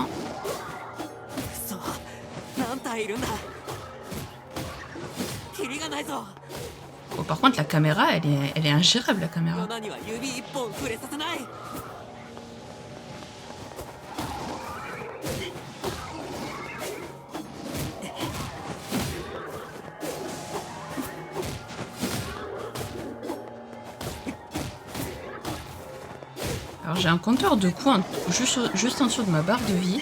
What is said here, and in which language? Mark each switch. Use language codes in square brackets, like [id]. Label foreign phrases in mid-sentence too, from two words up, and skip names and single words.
[ja] くそ、何体いるんだ。キリがないぞ。 [fr] Bon, par contre, la caméra, elle est ingérable, la [ja] ヨ [fr] caméra. [ja] ナには指一本触れさせない。 [fr] Alors, j'ai un compteur de coups juste en dessous de ma barre de vie.